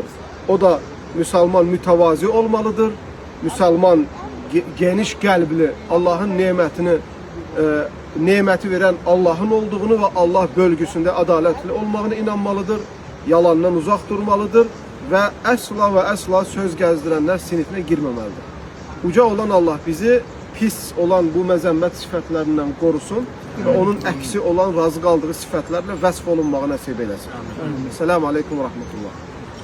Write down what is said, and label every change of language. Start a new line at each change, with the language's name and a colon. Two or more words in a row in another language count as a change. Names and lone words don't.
Azerbaijani: O da Müslüman mütevazi olmalıdır. Müslüman geniş qəlbli, Allah'ın nemeti veren Allah'ın olduğunu ve Allah bölgüsünde adaletli olmağına inanmalıdır. Yalandan uzak durmalıdır ve əsla ve əsla söz gezdirenler sinifine girməməlidir. Uca olan Allah bizi pis olan bu məzəmmət sifətlərindən qorusun ve onun əksi olan razı qaldığı sifətlərlə vəsf olunmağı nəsib eləsin.
Arabic: سلام عليكم ورحمة الله.